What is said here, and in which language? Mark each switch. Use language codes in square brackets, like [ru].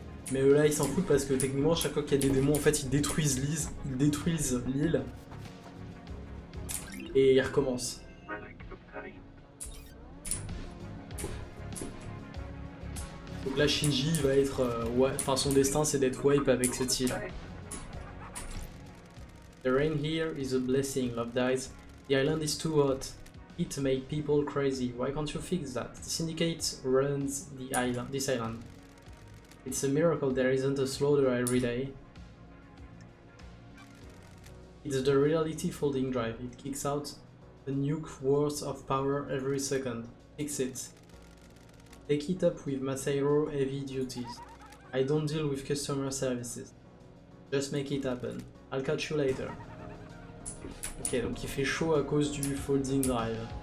[fr] Mais eux là ils s'en foutent parce que techniquement chaque fois qu'il y a des démons en fait ils détruisent l'île et ils recommencent. Donc là Shinji va être enfin son destin c'est d'être wipe avec cette île. [en] The rain here is a blessing, Love Dies. The island is too hot. It make people crazy. Why can't you fix that? The syndicate runs this island. It's a miracle there isn't a slaughter every day. It's the reality folding drive. It kicks out a nuke worth of power every second. Fix it. Take it up with Masairo heavy duties. I don't deal with customer services. Just make it happen. I'll catch you later. [fr] Ok, donc il fait chaud à cause du folding drive.